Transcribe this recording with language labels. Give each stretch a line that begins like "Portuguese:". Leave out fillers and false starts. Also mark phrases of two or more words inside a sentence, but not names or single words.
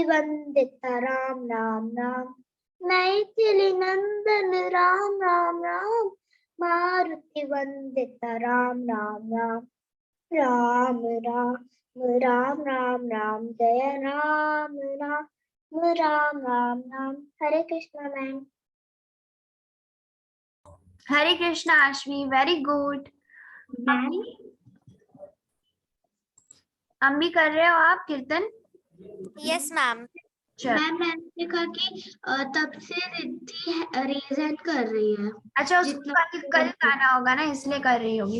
Hindi: मारुति वंदित राम राम राम, मैथिली नंदन राम राम राम, मारुति वंदित राम राम राम, राम राम राम राम राम, जय राम राम राम राम राम। हरे कृष्णा मैम। हरे कृष्णा आश्वी,
English: very good.
Hindi: मैम हम भी कर रहे हो आप कीर्तन?
English: yes ma'am.
Hindi: चल। मैम मैंने कहा कि तब से रिद्धि
English: raise hand
Hindi: कर रही है। अच्छा, उसको जितना कल गाना होगा ना, इसलिए कर रही होगी।